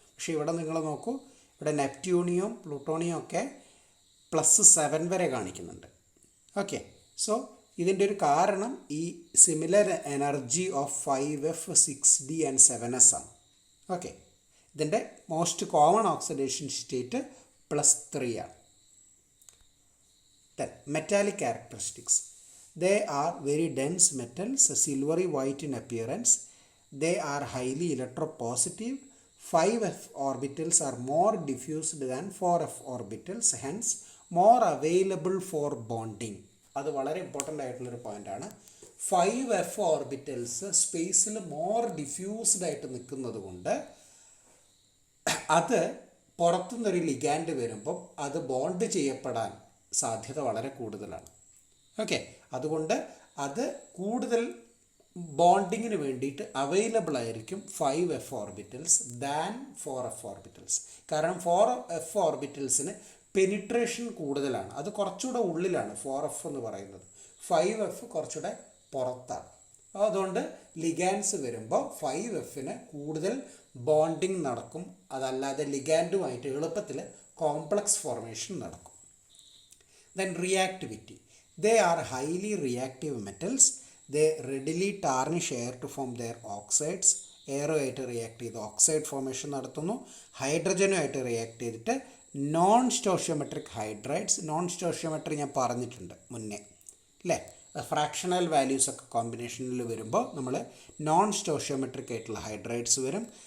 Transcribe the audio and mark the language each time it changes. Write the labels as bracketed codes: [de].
[ml] പക്ഷേ ഇവിടെ നിങ്ങൾ നോക്കൂ, ഇവിടെ നെപ്റ്റ്യൂണിയം പ്ലൂട്ടോണിയം ഒക്കെ +7 വരെ കാണിക്കുന്നുണ്ട്. ഓക്കെ, സോ ഇതിൻ്റെ ഒരു കാരണം ഈ similar energy of 5F 6D and 7S ആണ്. ഓക്കെ, ഇതിൻ്റെ മോസ്റ്റ് കോമൺ ഓക്സിഡേഷൻ സ്റ്റേറ്റ് +3 ആണ്. [en] Then metallic characteristics. They are very dense metals, silvery white in appearance. They are highly electropositive. 5F orbitals are more diffused than 4F orbitals, hence more available for bonding. [ml] അത് വളരെ important ആയിട്ടുള്ളൊരു പോയിൻ്റാണ്. 5F orbitals സ്പേസിൽ more diffused ആയിട്ട് നിൽക്കുന്നത് കൊണ്ട് അത് പുറത്തുനിന്നൊരു ligand വരുമ്പം അത് ബോണ്ട് ചെയ്യപ്പെടാൻ സാധ്യത വളരെ കൂടുതലാണ്. ഓക്കെ, അതുകൊണ്ട് അത് കൂടുതൽ ബോണ്ടിങ്ങിന് വേണ്ടിയിട്ട് അവൈലബിൾ ആയിരിക്കും 5F orbitals than 4F orbitals. കാരണം 4F ഓർബിറ്റൽസിന് പെനിട്രേഷൻ കൂടുതലാണ്, അത് കുറച്ചുകൂടെ ഉള്ളിലാണ് 4F എന്ന് പറയുന്നത്. 5F കുറച്ചുകൂടെ പുറത്താണ്. അതുകൊണ്ട് ലിഗാൻഡ്സ് വരുമ്പോൾ 5Fന് കൂടുതൽ ബോണ്ടിങ് നടക്കും, അതല്ലാതെ ലിഗാൻഡുമായിട്ട് എളുപ്പത്തിൽ കോംപ്ലക്സ് ഫോർമേഷൻ നടക്കും. [en] Then reactivity. They are highly reactive metals. They readily tarnish air to form their oxides. [ml] എയറുമായിട്ട് react ചെയ്ത് ഓക്സൈഡ് ഫോർമേഷൻ നടത്തുന്നു. ഹൈഡ്രജനുമായിട്ട് റിയാക്ട് ചെയ്തിട്ട് non stoichiometric hydrides. Non stoichiometry ഞാൻ പറഞ്ഞിട്ടുണ്ട് മുന്നേ അല്ലേ, ഫ്രാക്ഷണൽ വാല്യൂസ് ഒക്കെ കോമ്പിനേഷനിൽ വരുമ്പോൾ നമ്മൾ നോൺ സ്റ്റോഷ്യോമെട്രിക് ആയിട്ടുള്ള ഹൈഡ്രൈഡ്സ് വരും.